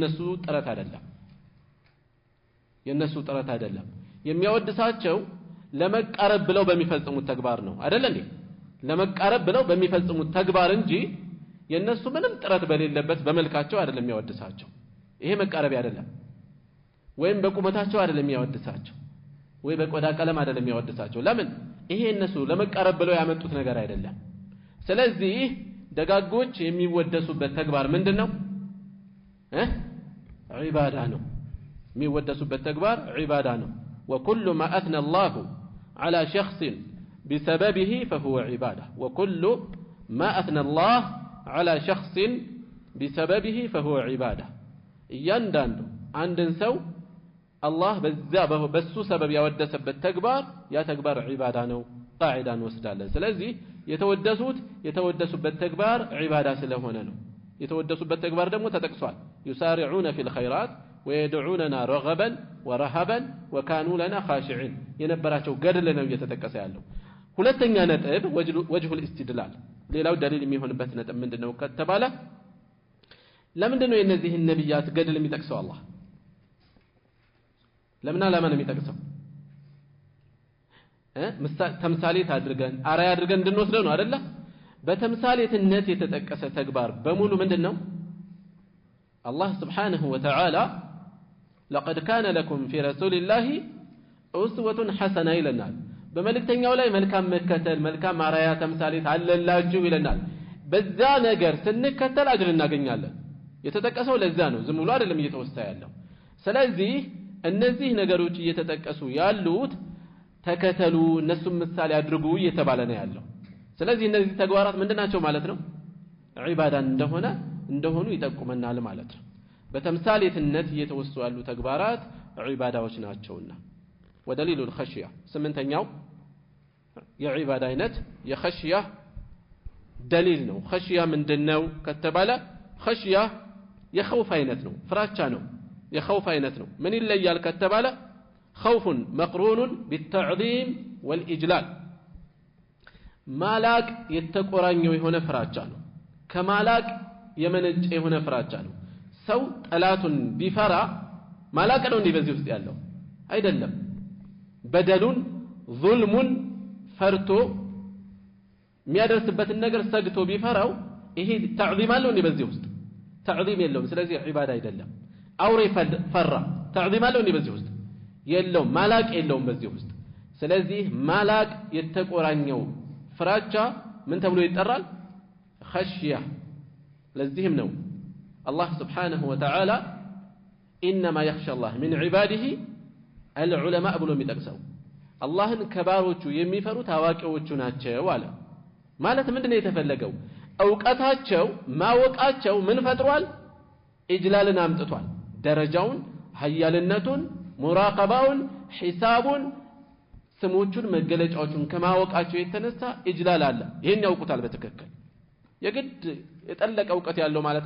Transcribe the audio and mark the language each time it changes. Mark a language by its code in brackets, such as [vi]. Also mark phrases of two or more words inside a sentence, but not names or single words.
[am] የነሱ ጥረት አይደለም የሚያወደሳቸው ለመቃረብ ብለው በሚፈጽሙት ተግባር ነው አይደል እንዴ ለመቃረብ ብለው በሚፈጽሙት ተግባር እንጂ የነሱ ምንም ጥረት በሌለበት በመልካቸው አይደለም ያወደሳቸው ይሄ መቃረብ አይደለም ወይም በቁመታቸው አይደለም ያወደሳቸው ወይ በቆዳ ቀለም አይደለም ያወደሳቸው ለምን ይሄ እነሱ ለመቃረብ ብለው ያመጡት ነገር አይደለም ስለዚህ ደጋጎች የሚወደሱበት ተግባር ምንድነው ዒባዳ ነው የሚወደሱበት ተግባር ዒባዳ ነው [ar] وكل ما اثنى الله على شخص بسببه فهو عباده وكل ما اثنى الله على شخص بسببه فهو عباده [am] እያንዳንዱ አንድን ሰው አላህ በሱ ሰበብ ያወደሰበት ተግባር ያ ተግባር ዒባዳ ነው ቃዒዳን ወስዳለን ስለዚህ የተወደሱበት ተግባር ዒባዳ ስለሆነ ነው የተወደሱበት ተግባር ደግሞ ተጠቅሷል [ar] يسارعون في الخيرات ويدعوننا رغبا ورهبا وكانوا لنا خاشعين [am] የነበራቸው ገድል ነው እየተጠቀሰ ያለው ሁለተኛ ነጥብ [ar] وجه الاستدلال [am] ሌላው ደሊል የሚሆንበት ነጥብ ምንድነው ከተባለ ለምንድነው የነዚህ ነብያት ገድል የሚጠቅሰው አላህ ለምን አላማን የሚጠቅሰው ተምሳሌት አድርገን አራያ አድርገን እንድንወስደው ነው አይደለ በተምሳሌትነት የተጠቀሰ ተግባር በሙሉ ምንድነው አላህ [ar] سبحانه و تعالى لقد كان لكم في رسول الله أسوة [am] حسنة ይለናል በመልእክተኛው ላይ መልካም መከተል መልካም አራያ ተምሳሌት አለላችሁ ይለናል በዛ ነገር ስንከተል አጅር እናገኛለን የተጠቀሰው ለዛ ነው ዝም ብሎ አይደለም እየተወሳ ያለው ስለዚህ እነዚህ ነገሮች እየተጠቀሱ ያሉት ተከተሉ እነሱም ምሳሌ አድርጉ እየተባለ ነው ያለው ስለዚህ እነዚህ ተግባራት ምንድናቸው ማለት ነው ዒባዳ እንደሆኑ ይጠቁመናል ማለት ነው በተምሳሌትነት እየተወሱ ያሉ ተግባራት ዒባዳዎች ናቸውና [ar] ودليل الخشية [am] ስምንተኛው የዒባዳ አይነት የኸሽያ ደሊል ነው ኸሽያ ምንድነው ከተባለ ኸሽያ የኸውፍ አይነት ነው ፍራቻ ነው የኸውፍ አይነት ነው ምን ይለያል ከተባለ [ar] خوف مقرون بالتعظيم والإجلال [am] ማላቅ የተቆራኘው የሆነ ፍራቻ ነው ከማላቅ የመነጨ የሆነ ፍራቻ ነው ሰው ጠላቱን ቢፈራ ማላቅ ነው እንዴ በዚህ ውስጥ ያለው አይደለም በደሉን ዙልሙን ፈርቶ የሚያደርስበትን ነገር ሰግቶ ቢፈራው ይሄ ተዕዚም አለው እንዴ በዚህ ውስጥ ተዕዚም የለውም ስለዚህ ዒባዳ አይደለም አውሬ ፈራ ተዕዚም አለው እንዴ በዚህ ውስጥ የለውም ማላቅ የለውም በዚህ ውስጥ ስለዚህ ማላቅ የተቆራኘው ፍራቻ ምን ተብሎ ይጠራል ኸሽያ ለዚህም ነው አላህ [ar] سبحانه و تعالى إنما يخشى الله من عباده العلماء [am] ብሎ የሚጠቅሰው አላህን ከባሮቹ የሚፈሩት አዋቂዎቹ ናቸው አለ ማለት ምንድነው የተፈለገው ዕውቀታቸው ማወቃቸው ምን ፈጥሯል ኢጅላልን አምጥቷል ደረጃውን ሀያልነቱን ሙራቀባውን ሒሳቡን ስሞቹን መገለጫዎቹን ከማወቃቸው የተነሳ ኢጅላል አለ ይሄን ያውቁታል በትክክል የግድ የጠለቀ ዕውቀት ያለው ማለት